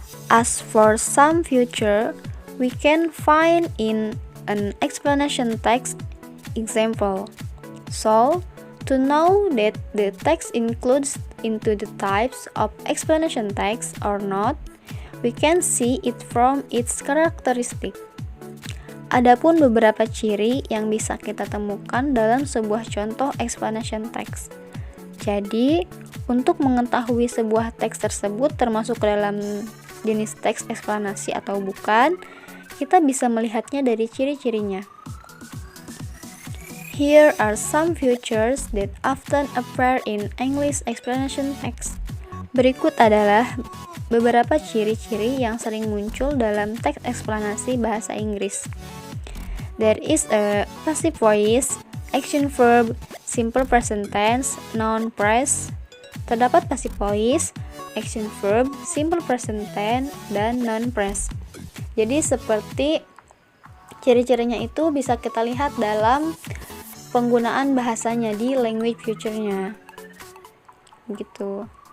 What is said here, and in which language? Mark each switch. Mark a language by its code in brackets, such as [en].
[en] As for some feature, we can find in an explanation text example. So, to know that the text includes into the types of explanation text or not, we can see it from its characteristic. [id] Adapun beberapa ciri yang bisa kita temukan dalam sebuah contoh explanation text. Jadi, untuk mengetahui sebuah teks tersebut termasuk ke dalam jenis teks eksplanasi atau bukan, kita bisa melihatnya dari ciri-cirinya. [en] Here are some features that often appear in English explanation text. [id] Berikut adalah beberapa ciri-ciri yang sering muncul dalam teks eksplanasi bahasa Inggris. [en] There is a passive voice, action verb, simple present tense, noun phrase. [id] Terdapat passive voice, action verb, simple present tense, dan noun phrase. Jadi seperti ciri-cirinya itu bisa kita lihat dalam penggunaan bahasanya di language feature-nya. Begitu.